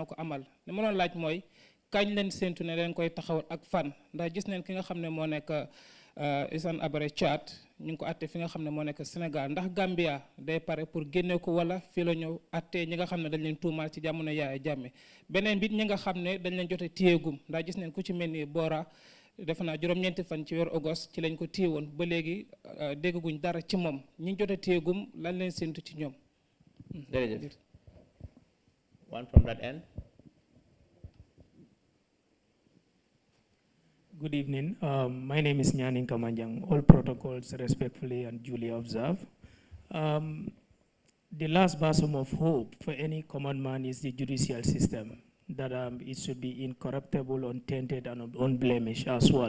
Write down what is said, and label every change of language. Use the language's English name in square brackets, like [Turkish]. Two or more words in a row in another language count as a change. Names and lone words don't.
[Wolof] ko amal li ma doon laaj mooy kañ leen séntu ne leen koy taxawal ak fan ndax gis neen ki nga xam ne moo nekk Isan Abare Chat ñu ngi ko atte fi nga xam ne moo nekk Sénégal ndax Gambia day pare pour génne ko wala fii la ñëw atte ñi nga xam ne dañ leen tuumaal ci jamono Yaaya Jammeh beneen bit ñi nga xam ne dañ leen jote téyeegum ndax gis neen ku ci mel ni Bora defe naa juróom-ñeenti fan ci weeru August ci lañ ko téye woon ba léegi dégguñ dara ci moom ñi jote téyeegum lan leen séntu ci ñoom. Jërëjëf. [English] One from that end. Good evening. My name is Nyanin Kamanjang. All protocols respectfully and duly observed. The last bosom of hope for any common man is the judicial system, that it should be incorruptible, untainted, and unblemished as well.